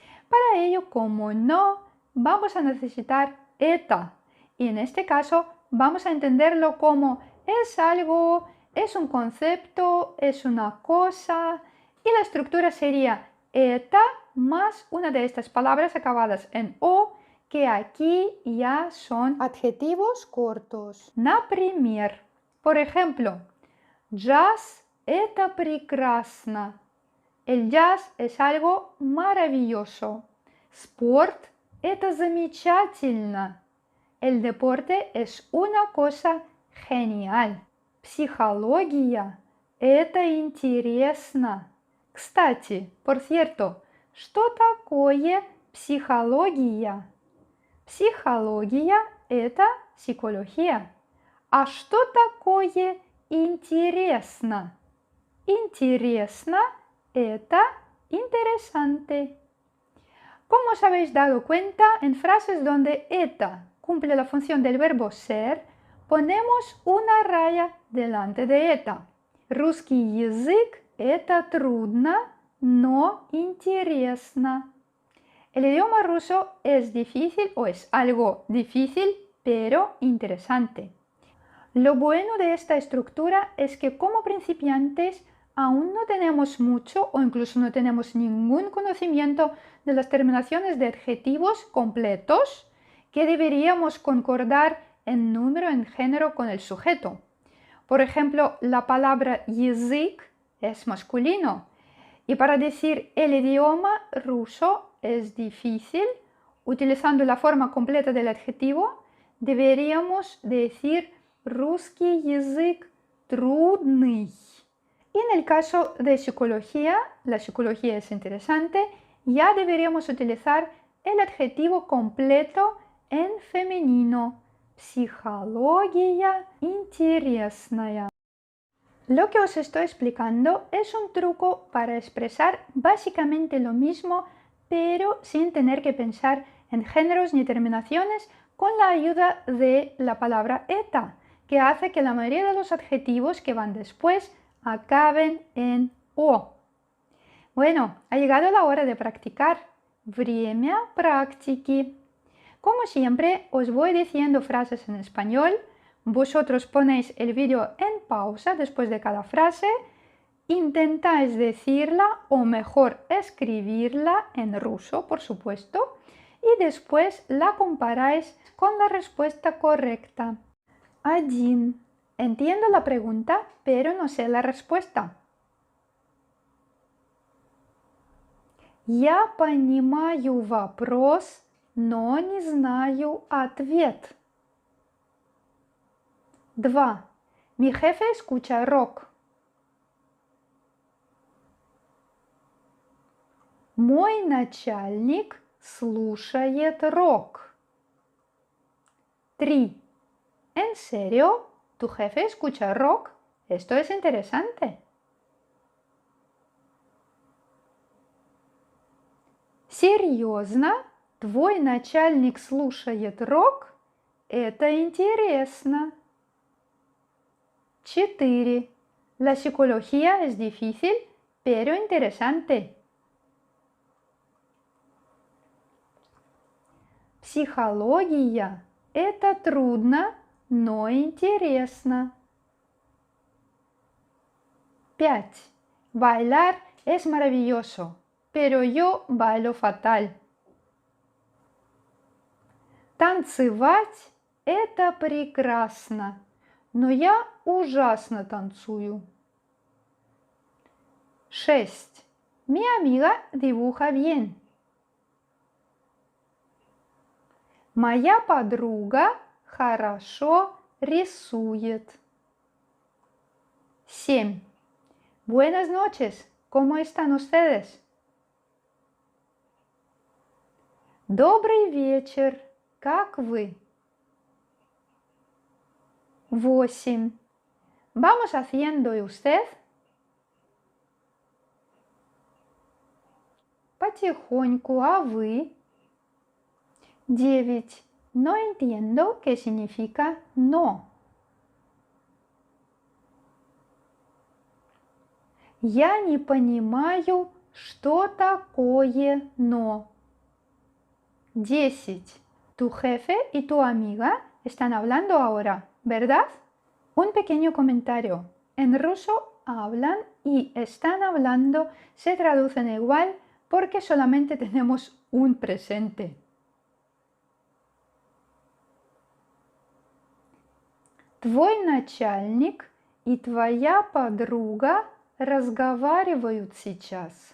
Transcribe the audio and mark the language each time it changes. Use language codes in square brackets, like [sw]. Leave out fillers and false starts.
[es] Para ello, como no, vamos a necesitar eta y en este caso vamos a entenderlo como es algo, es un concepto, es una cosa y la estructura sería eta más una de estas palabras acabadas en o que aquí ya son adjetivos cortos. [ru] Например, [es] por ejemplo, [ru] jazz это прекрасно. [es] El jazz es algo maravilloso. [ru] Sport это замечательно. [es] El deporte es una cosa genial. [ru] Психология это интересно. Кстати, [es] por cierto, [ru] что такое психология? Психология – это психология. А что такое интересно? Интересно – это interesante. [es] Como os habéis dado cuenta, en frases donde это cumple la función del verbo ser, ponemos una raya delante de это. [ru] Русский язык – это трудно, но интересно. [es] El idioma ruso es difícil o es algo difícil, pero interesante. Lo bueno de esta estructura es que como principiantes aún no tenemos mucho o incluso no tenemos ningún conocimiento de las terminaciones de adjetivos completos que deberíamos concordar en número, en género con el sujeto. Por ejemplo, la palabra язык es masculino y para decir el idioma ruso es difícil, utilizando la forma completa del adjetivo, deberíamos decir [ru] русский язык трудный. [es] Y en el caso de psicología, la psicología es interesante, ya deberíamos utilizar el adjetivo completo en femenino. [ru] Психология интересная. [es] Lo que os estoy explicando es un truco para expresar básicamente lo mismo, pero sin tener que pensar en géneros ni terminaciones con la ayuda de la palabra eta, que hace que la mayoría de los adjetivos que van después acaben en o. Bueno, ha llegado la hora de practicar. [ru] Время практики. [es] Como siempre, os voy diciendo frases en español. Vosotros ponéis el vídeo en pausa después de cada frase, intentáis decirla o mejor escribirla en ruso, por supuesto, y después la comparáis con la respuesta correcta. 1. Entiendo la pregunta, pero no sé la respuesta. [ru] Я понимаю вопрос, но не знаю ответ. [es] 2. Mi jefe escucha rock. [ru] Мой начальник слушает рок. [es] 3. ¿En serio? ¿Tu jefe escucha rock? Esto es interesante. [ru] Серьезно? Твой начальник слушает рок? Это интересно. 4. [es] La psicología es difícil, pero interesante. [ru] Психология – это трудно, но интересно. [es] 5. Bailar es maravilloso, pero yo bailo fatal. [ru] Танцевать – это прекрасно, но я ужасно танцую. [es] 6. Mi amiga dibuja bien. [ru] Моя подруга хорошо рисует. [es] 7. Buenas noches, ¿cómo están ustedes? [ru] Добрый вечер, как вы? [es] 8. Vamos haciendo, ¿y usted? [ru] Потихоньку, а вы? 9. [es] No entiendo qué significa no. [ru] Я не понимаю, что такое no. [es] 10. Tu jefe y tu amiga están hablando ahora, ¿verdad? Un pequeño comentario. En ruso hablan y están hablando se traducen igual porque solamente tenemos un presente. [ru] Твой начальник и твоя подруга разговаривают сейчас.